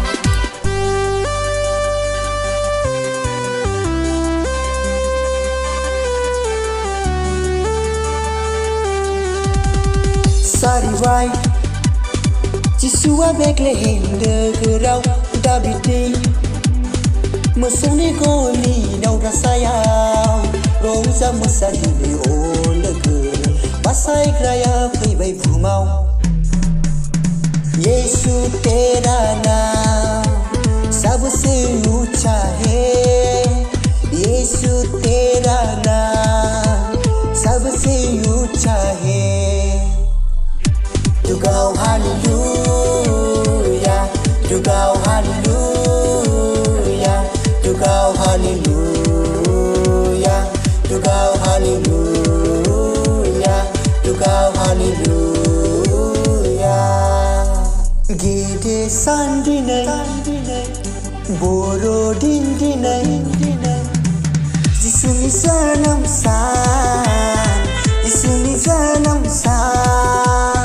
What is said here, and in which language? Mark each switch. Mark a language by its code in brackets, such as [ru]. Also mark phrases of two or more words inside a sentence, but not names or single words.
[brx] सारिबाय जिसुआ बेथलेहेम नोगोराव दाबिदनि मोसौनि गलि दावदासायाव रंजा मोसा दिनै अ लोगो बासायग्राया फैबाय बुहुमाव [hi] यीशु तेरा नाम सबसे ऊंचा है यीशु तेरा नाम सबसे ऊंचा है [en] To go hallelujah, to go hallelujah, to go hallelujah, to go hallelujah, to go hallelujah. [brx] Gide sandinai, borodin dinai, Jisuni sanam san, Jisuni sanam san.